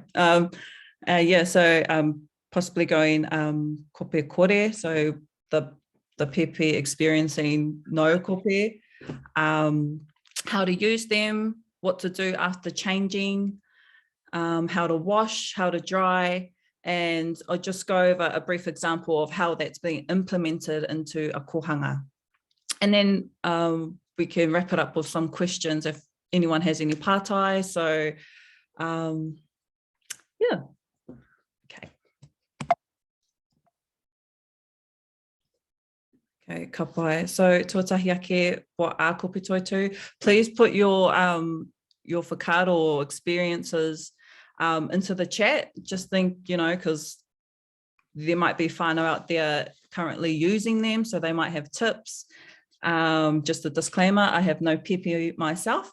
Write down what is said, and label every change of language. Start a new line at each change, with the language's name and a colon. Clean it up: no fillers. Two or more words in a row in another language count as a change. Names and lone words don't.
English: Yeah, so possibly going
Māori: kope kore,
English: so the pepe experiencing no kope, how to use them, what to do after changing, how to wash, how to dry, and I'll just go over a brief example of how that's being implemented into a kōhanga. And then we can wrap it up with some questions if anyone has any pātai. So yeah, okay. Okay,
Māori: ka pai. So tuatahi ake,
English: what are
Māori: Kope Toitu?
English: Please put your whakaaro or experiences into the chat. Just think, because there might be whānau out there currently using them, so they might have tips. Just a disclaimer, I have no pepe myself.